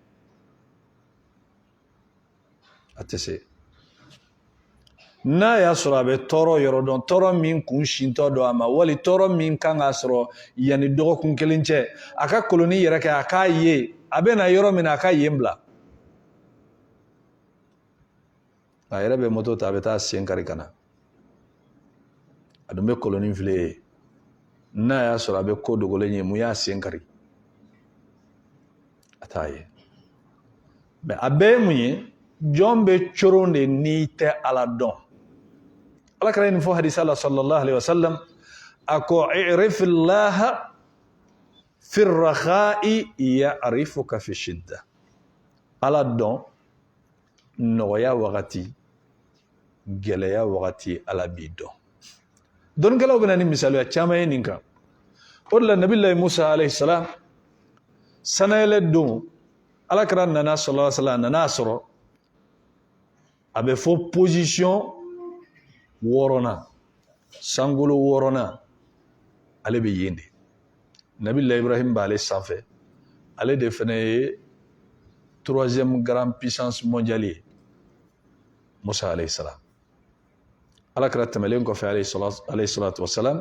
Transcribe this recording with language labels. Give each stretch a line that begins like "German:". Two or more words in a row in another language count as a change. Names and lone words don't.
Bambara: a tɛ se n'a y'a sɔrɔ a bɛ tɔɔrɔ yɔrɔ dɔn tɔɔrɔ min kun sintɔ don a ma wali tɔɔrɔ min kan k'a sɔrɔ yanni dɔgɔkun kelen cɛ a ka koloni yɛrɛ kɛ a k'a ye a bɛ na yɔrɔ min na a ka yen bila a yɛrɛ bɛ moto ta a bɛ taa sen kari ka na a dun bɛ koloni file ye n'a y'a sɔrɔ a bɛ ko dogolen ye mun y'a sen kari a t'a ye mɛ a bɛɛ ye mun ye jɔn bɛ coron de n'i tɛ ala dɔn ala kɛra nin fɔ hadisa la
Arabic: صلى الله عليه وسلم
Bambara: a ko
Arabic: تعرف إلى الله في الرخاء يعرفك في الشدة
Bambara: ala dɔn nɔgɔya wagati gɛlɛya wagati ala b'i dɔn dɔnnikɛlaw bɛna ni misaliya caman ye nin kan o de la nabilahi musa
Arabic: عليه السلام
Bambara: sanayɛlɛ don ala kɛra nana
Arabic: صلى الله عليه وسلم
Bambara: nana sɔrɔ a bɛ fɔ position 6nan sankolo 6nan ale bɛ yen de nabilahi ibrahim b'ale sanfɛ ale de fana ye
French: 3e grande puissance mondiale
Bambara: ye musa
Arabic: عليه السلام
Bambara: ala kɛra tɛmɛlen kɔfɛ
Arabic: عليه الصلاة والسلام